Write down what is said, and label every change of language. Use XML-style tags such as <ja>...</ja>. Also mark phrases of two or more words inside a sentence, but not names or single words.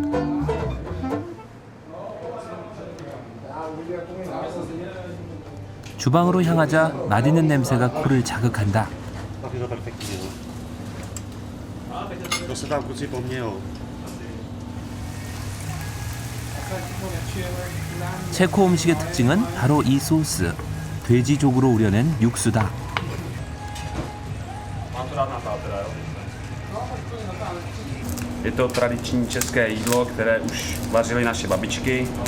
<ko>주방으로 향하자 맛있는 냄새가 코를 자극한다. 체코 음식의 특징은 바로 이 소스, 돼지족으로 우려낸 육수다.</ko> <cs>Je to tradiční české jídlo, které už vařily naše babičky.</cs>